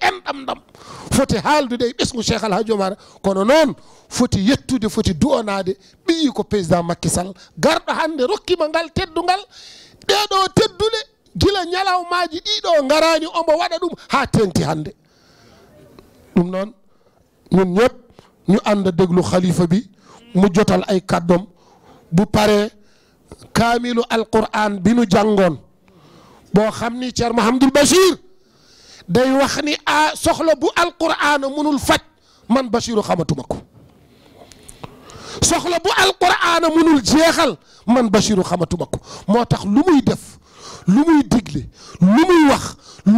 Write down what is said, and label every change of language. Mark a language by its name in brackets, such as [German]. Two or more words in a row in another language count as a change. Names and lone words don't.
[Fula] enɗam ɗam foti haaldude e ɓesgu Cheikh Alhaji Omar kono noon foti yettude foti du'onade ɓiyi ko président Macky Sall garɗo hande rokkima ngal teddungal ɗeɗo teddude gila ñalawmaji ɗiɗo garani omo waɗa ɗum ha tenti hande ɗum noon [Wolof] ñun ñëpp ñu anda déglu khalifa bi mu jotal ay kaddom bu pare kaamilu alquran bi nu jàngoon boo xam ni Ceerno Mouhamadoul Bachir day wax ni a soxla bu alquran munul faj man Bachiru xamatuma ko soxla bu alquran munul jeexal man Bachiru xamatuma ko moo tax lu muy def lu muy digle lu muy wax lu